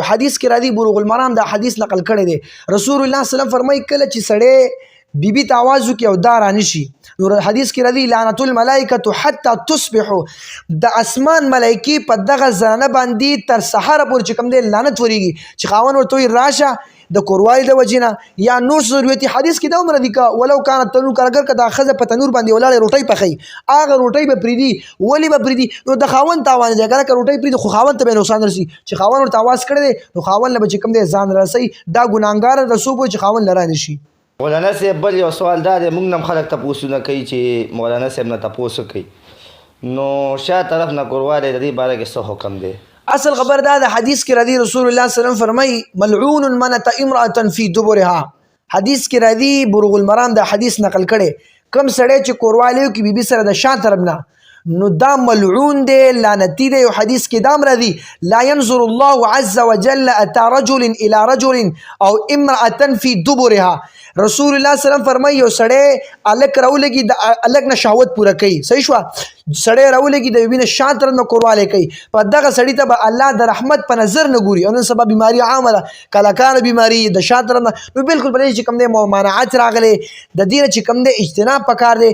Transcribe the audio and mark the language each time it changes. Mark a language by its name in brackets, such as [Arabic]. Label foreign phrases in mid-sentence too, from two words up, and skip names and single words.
[Pashto] حدیث کې راځي بلوغ المرام دا حدیث نقل کړی دی. رسول الله [Arabic] صلی الله علیه وسلم [Pashto] فرمایي کله چې سړی بیبي ته آواز وکړي او دا رانشي، نو حدیث کې راځي [Arabic] لعنت الملائکة حتی تصبحو، [Pashto] د اسمان ملایکې په دغه زنانه باندې تر سهاره پورې چې کوم دی لعنت ورېږي چې خاوند ورته وایي راشه د کوروالي د وجې نه یا نور ضرورتي. حدیث کې دا هم راځي که [Arabic] ولو کانت تنور، [Pashto] که اگر که دا ښځه په تنور باندې ولاړې روټۍ پخوي هغه روټۍ به پرېږدي. ولې به پرېږدي؟ نو د خاوند تاوان دی. اګر که روټۍ پرېږدي خو خاوند ته به نقصان رسي چې خاوند ورته آواز کړی دی نو خاوند له به چې کوم دی ځان رسوي، دا ګناهګار ده څوک وایي چې خاوند له رانشي. مولانا صاحب بل یو سوال دا دی، موږ نه هم خلک تپوسونه کوي چې مولانا صاحب نه تپوس کوي، نو شا طرف نه کوروالی د دې باره کې څه حکم دی؟ اصل خبر دا د حدیث کې راځي رسول الله [Arabic] صلی الله علیه وسلم [Pashto] فرمایي [Arabic] ملعون من اتى امرأة في دبرها. [Pashto] حدیث کې راځي بلوغ المرام دا حدیث نقل کړي کوم سړی چې کوروالی وکړي بیبي سره د شا طرف نه نو دا ملعون دی، لعنتي دی. یو حدیث کې دا هم راځي [Arabic] لا ينظر الله عز وجل اتى رجل الى رجل او امرأة في دبرها. [Pashto] رسول الله [Arabic] صلی الله علیه وسلم [Pashto] فرمایي یو سړی الک راولګي د الک نه شهوت پوره کوي، صحیح شوه، سړی راولګي د بیبي نه شا طرف نه کوروالی کوي، په دغه سړي ته به الله د رحمت په نظر نه ګوري. او نن سبا بیماري عامه ده، کلکانه بیماري د شا طرف نه، نو بالکل په دې چې کوم دی ممانعت راغلی د دې نه چې کوم دی اجتناب پکار دی.